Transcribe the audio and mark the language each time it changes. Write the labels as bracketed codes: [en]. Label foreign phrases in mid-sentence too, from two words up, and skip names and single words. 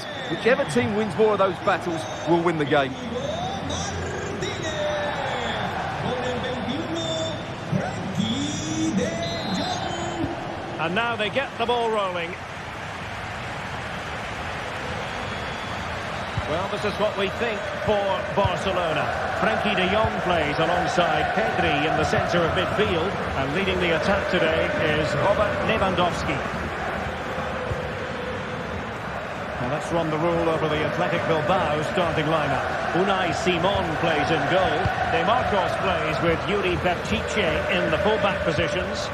[en] Whichever team wins more of those battles will win the game. And now they get the ball rolling. Well, this is what we think for Barcelona. Frenkie de Jong plays alongside Pedri in the centre of midfield. And leading the attack today is Robert Lewandowski. Now let's run the rule over the Athletic Bilbao starting lineup. Unai Simon plays in goal. De Marcos plays with Yuri Berchiche in the fullback positions.